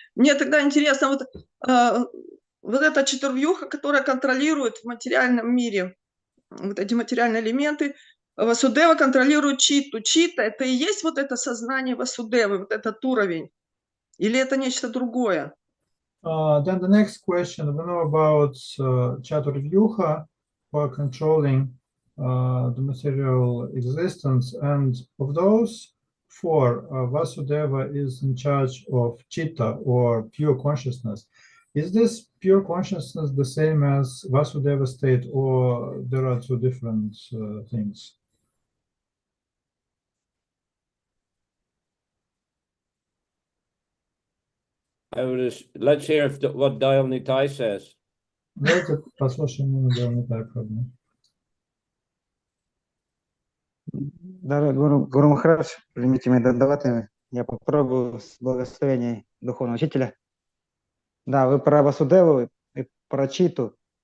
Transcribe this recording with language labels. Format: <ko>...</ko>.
<ru>Мне тогда интересно, вот эта четырвьюха, которая контролирует в материальном мире вот эти материальные элементы, Васудева контролирует читу. Чита – это и есть вот это сознание Васудевы, вот этот уровень? Или это нечто другое?</ru> <en>Then the next question, we know about Chaturvyuha for controlling the material existence, and of those four, Vasudeva is in charge of Chitta or pure consciousness. Is this pure consciousness the same as Vasudeva state, or there are two different things? Let's hear what Dayal Nitai says.</en> <ru>Давайте послушаем Дайал Нитай Прабху. Гуру Махарадж, примите мои дандаваты. Я попробую с благословения духовного учителя. Да, вы про Васудеву и про Читу.</ru>